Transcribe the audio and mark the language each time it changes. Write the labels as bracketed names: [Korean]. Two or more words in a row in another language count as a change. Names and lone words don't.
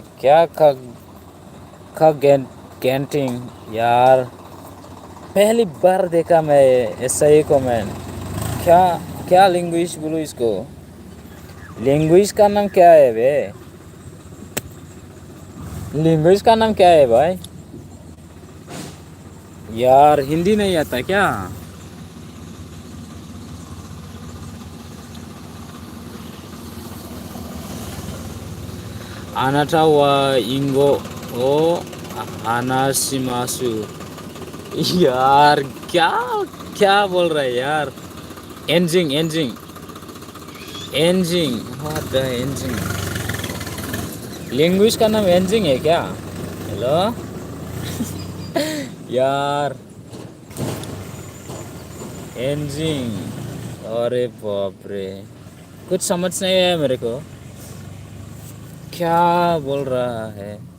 [Hindi] क्या खगगेंटिंग यार, पहली बार देखा मैं ऐसा ही कमेंट। क्या क्या लिंग्विश बोलूँ इसको? लिंग्विश का नाम क्या है बे? लिंग्विश का नाम क्या है भाई? यार हिंदी नहीं आता क्या? [Japanese] あなたは英語を話します, [Hindi] यार क्या क्या बोल रहा है यार? [English] Enjing, what the enjing? [Hindi] लैंग्वेज का नाम एंजिंग है क्या? हेलो यार, एंजिंग, अरे बाप रे, कुछ समझ नहीं आया मेरे को, क्या बोल रहा है?